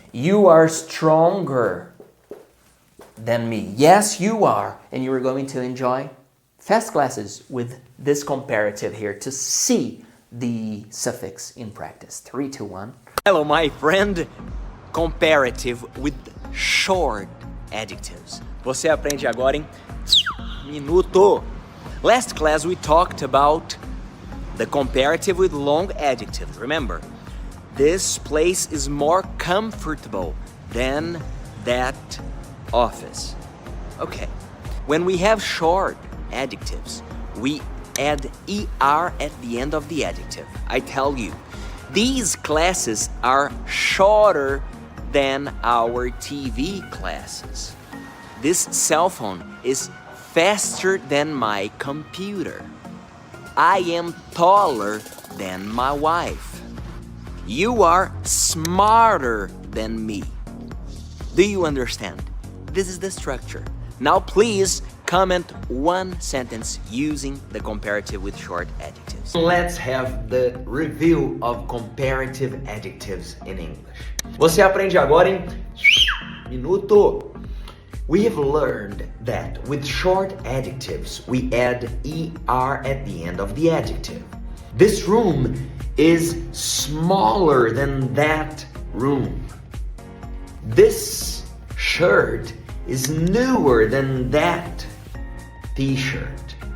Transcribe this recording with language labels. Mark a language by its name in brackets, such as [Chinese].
[English] You are stronger than me. Yes, you are. And you are going to enjoy fast classes with this comparative here to see the suffix in practice. 3, 2, 1. Hello, my friend. Comparative with short adjectives. [Portuguese] Você aprende agora em minuto. [English] Last class we talked about the comparative with long adjectives. Remember, this place is more comfortable than that office. Okay, when we have short adjectives, we add ER at the end of the adjective. I tell you, these classes are shorter than our TV classes. This cell phone is faster than my computer. I am taller than my wife. You are smarter than me. Do you understand? This is the structure. Now please comment one sentence using the comparative with short adjectives. Let's have the review of comparative adjectives in English. [Portuguese] Você aprende agora em minuto. [English] We have learned that with short adjectives, we add ER at the end of the adjective. This room is smaller than that room. This shirt is newer than that t-shirt.